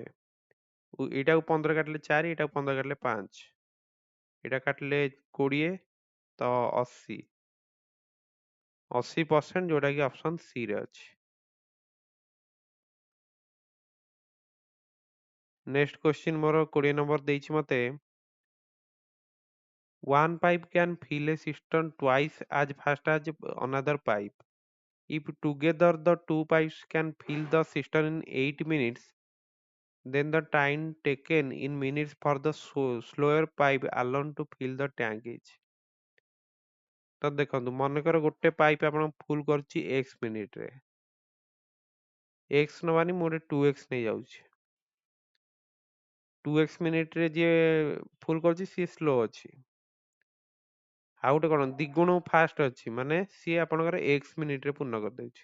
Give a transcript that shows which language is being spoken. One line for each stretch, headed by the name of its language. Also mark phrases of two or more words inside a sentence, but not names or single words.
Odia: ଏଇଟାକୁ 15 କାଟିଲେ 4, ଏଇଟାକୁ 15 କାଟିଲେ 5, ଏଇଟା କାଟିଲେ 20 ତ 80% ଯୋଉଟା କି ଅପସନ ସି ରେ ଅଛି।
English: next question
Odia: ମୋର 20 ନମ୍ବର ଦେଇଛି ମତେ
English: one pipe can fill a cistern twice as fast as another pipe. If together the two pipes can fill the cistern in 8 minutes, then the time taken in minutes for the slower pipe alone to fill the tank is.
Odia: ତ ଦେଖନ୍ତୁ ମନେକର ଗୋଟେ ପାଇପ ଆପଣ ଫୁଲ କରୁଛି x ମିନିଟ ରେ, x ନବାନି ମୁଁ ଗୋଟେ 2x ନେଇ ଯାଉଛି। 2x ମିନିଟ ରେ ଯିଏ ଫୁଲ କରୁଛି ସିଏ ସ୍ଲୋ ଅଛି। ଆଉ ଗୋଟେ କଣ ଦ୍ୱିଗୁଣ ଫାଷ୍ଟ ଅଛି ମାନେ ସିଏ ଆପଣଙ୍କର x ମିନିଟ ରେ ପୂର୍ଣ୍ଣ କରିଦେଉଛି।